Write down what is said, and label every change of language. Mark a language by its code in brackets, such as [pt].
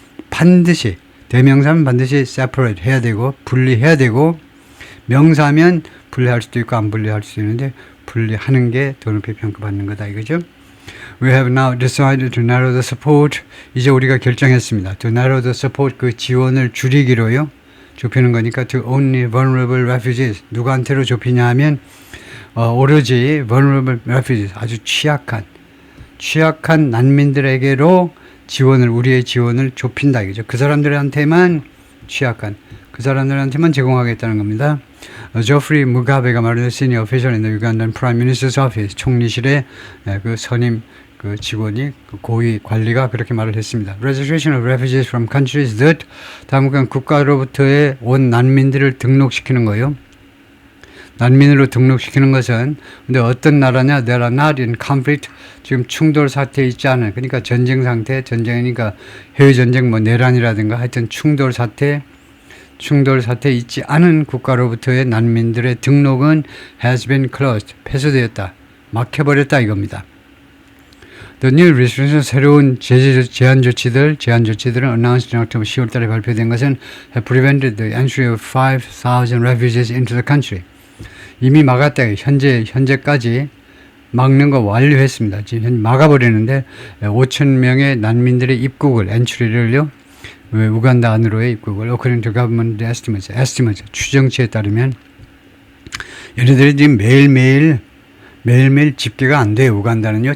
[ko] 반드시 대명사면 반드시 separate 해야 되고 분리해야 되고 명사면 분리할 수도 있고 안 분리할 수도 있는데 분리하는 게 더 높이 평가받는 거다 이거죠. [en] We have now decided to narrow the support. [ko] 이제 우리가 결정했습니다. [en] To narrow the support, [ko] 그 지원을 줄이기로요. 좁히는 거니까 [en] to only vulnerable refugees. [ko] 누구한테로 좁히냐 하면 오로지 [en] vulnerable refugees, [ko] 아주 취약한 난민들에게로 우리의 지원을 좁힌다 이거죠. 그 사람들한테만 그 사람들한테만 제공하겠다는 겁니다. 조프리 무가베가 말하는 [en] senior official in the Ugandan Prime Minister's Office, [ko] 총리실의 그 선임 그 직원이 그 고위 관리가 그렇게 말을 했습니다. [en] Registration of refugees from countries that, [ko] 다음은 국가로부터의 온 난민들을 등록시키는 거예요. 난민으로 등록시키는 것은 근데 어떤 나라냐? [en] They are not in conflict. [ko] 지금 충돌 사태에 있지 않은, 그러니까 전쟁 상태, 전쟁이니까 해외 전쟁 뭐 내란이라든가 하여튼 충돌 사태에 있지 않은 국가로부터의 난민들의 등록은 [en] has been closed. [ko] 폐쇄되었다. 막혀버렸다 이겁니다. [en] The new restrictions, [ko] 새로운 제한 조치들은 [en] announced in October [ko] 10월 달에 발표된 것은 [en] have prevented the entry of 5,000 refugees into the country. [ko] 이미 막았다. 현재까지 막는 거 완료했습니다. 지금 막아버리는데 5,000명의 난민들의 입국을, 엔트리를요, 우간다 안으로의 입국을 [en] according to government estimates, [ko] 추정치에 따르면 얘네들이 지금 매일매일 집계가 안 돼요. 우간다는요.